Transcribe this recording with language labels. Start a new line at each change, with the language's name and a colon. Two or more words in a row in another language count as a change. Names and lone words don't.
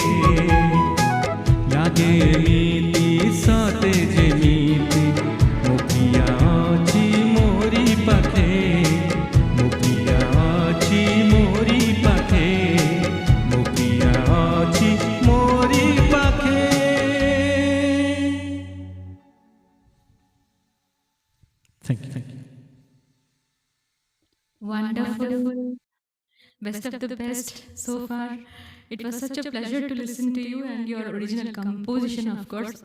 Odia: ଲାଗେ ଏମିତି ସତେ ଯେମିତି ମୋ ପ୍ରିୟା ଅଛି ମୋରି ପାଖେ ମୋ ପ୍ରିୟା ଅଛି ମୋରି ପାଖେ ମୋ ପ୍ରିୟା ଅଛି ମୋରି ପାଖେ
English: Thank you. Wonderful. Best of the best so far. It was such a pleasure to listen to you and your original composition, of course.